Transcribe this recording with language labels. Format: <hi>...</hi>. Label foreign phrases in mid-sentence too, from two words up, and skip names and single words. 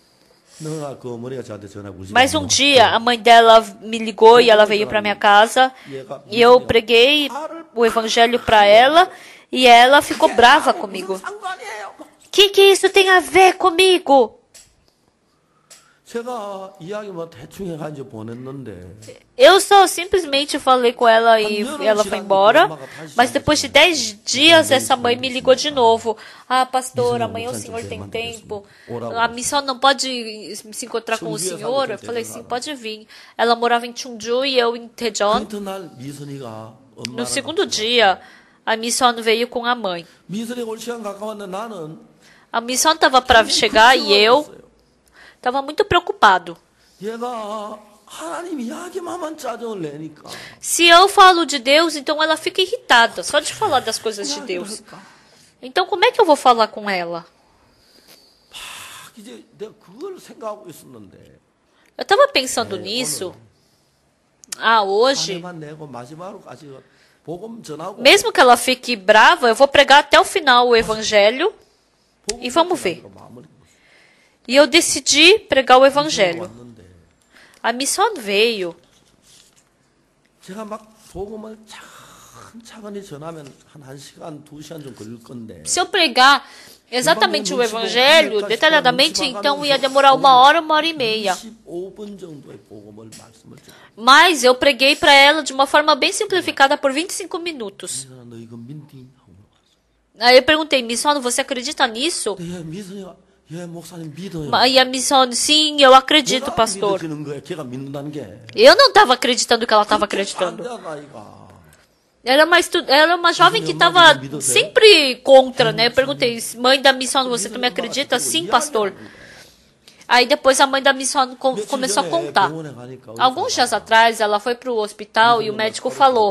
<pt>Mas um dia, a mãe dela me ligou e ela veio para minha casa, e eu preguei o evangelho para ela, e ela ficou brava comigo. Que isso tem a ver comigo?</pt> <ko>제가 이야기 뭐 대충 해가지고 보냈는데</ko> <pt>Eu só simplesmente falei com ela e ela foi embora. Mas depois de 10 dias, essa mãe me ligou de novo. Ah, pastor, amanhã o senhor tem tempo. A missão não pode se encontrar com o senhor? Eu falei, sim, pode vir. Ela morava em Chungju e eu em Daejeon.</pt> <ko>이튿날 미선이가</ko> <pt>No segundo dia, a missão veio com a mãe.</pt> <ko>미선이 올 시간 가까웠는데 나는</ko> <pt>A missão estava para chegar e eu estava muito preocupado.</pt> <ko>얘가 하나님 이야기만 짜증을 내니까</ko> <pt>Se eu falo de Deus, então ela fica irritada só de falar das coisas de Deus. Então como é que eu vou falar com ela?</pt> <ko>이제 내가 그걸 생각하고 있었는데</ko> <pt>Eu estava pensando nisso. Ah, hoje,</pt> <ko>화내만 내고 마지막으로까지 복음 전하고</ko> <pt>mesmo que ela fique brava, eu vou pregar até o final o evangelho e vamos ver. E eu decidi pregar o evangelho.</pt> <ko>왔는데</ko> <pt>A missão veio.</pt> <ko>제가 막 복음을 차근차근히 전하면 한 1시간, 2시간 좀 걸릴 건데</ko> <pt>Se eu pregar exatamente o evangelho, detalhadamente, então ia demorar 1 hora e meia.</pt> <ko>25분 정도의 복음을 말씀을 좀</ko> <pt>Mas eu preguei para ela de uma forma bem simplificada por 25 minutos.</pt> <ko>미선아 너 이거 믿니? 하고 물어봤어.</ko> <pt>Aí eu perguntei, Missono, você acredita nisso?</pt> <ko>예, 미선이가 예, 목사님 믿어요.</ko> <pt>E a Missono, sim, eu acredito,</pt> <ko>내가</ko> <pt>pastor.</pt> <ko>믿어지는 거야. 걔가 믿는다는 게.</ko> <pt>Eu não estava acreditando que ela estava acreditando. Ela é uma jovem que estava sempre contra, né? Eu perguntei, mãe da Missono, você também acredita? Sim, pastor. Aí depois a mãe da Missono começou a contar. Alguns dias atrás, ela foi para o hospital e o médico falou.</pt>